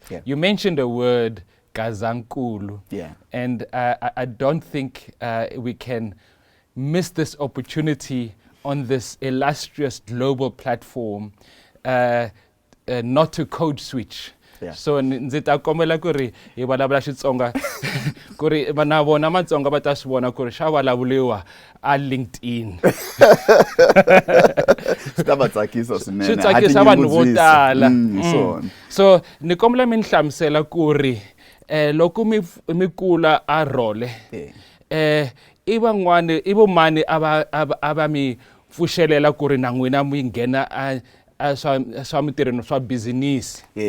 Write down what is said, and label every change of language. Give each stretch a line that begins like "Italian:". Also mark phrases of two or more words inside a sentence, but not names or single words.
English: Yeah. You mentioned a word, Gazankulu. Yeah. And I don't think we can miss this opportunity on this illustrious global platform not to code switch. Yeah.
Tsonga: So ndzi ta kombela ku ri hi vulavula Xitsonga ku ri na vona Matsonga va ta swi vona ku ri xa vulavuliwa a LinkedIn. Swi ta va tsakisa swinene. Swi tsakisa vanhu vo tala. So So ni kombela mi ni hlamusela ku ri loko mi kula a role i vo mani ava mi pfuxelela ku ri na n'wina mi nghena a swa mitirhweni swa business.